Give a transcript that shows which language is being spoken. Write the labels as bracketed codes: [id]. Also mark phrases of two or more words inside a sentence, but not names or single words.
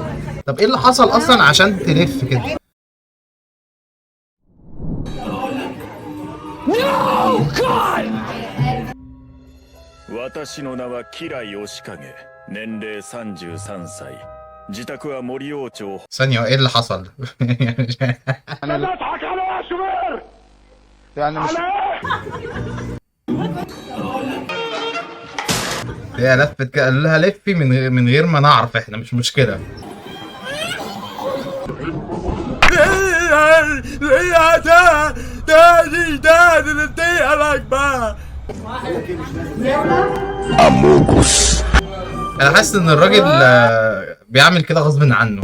[ar] طب ايه اللي حصل اصلا عشان تلف كده؟ [en] No God! [ja] 私の名はキラヨシカゲ。年齢33歳。自宅は森王町。 [ar] ثانيه ايه اللي حصل؟ يعني مش هي لفت كده، قال لها لفي من غير ما نعرف، احنا مش مشكله. انا حاسس ان الراجل بيعمل كده غصب عنه.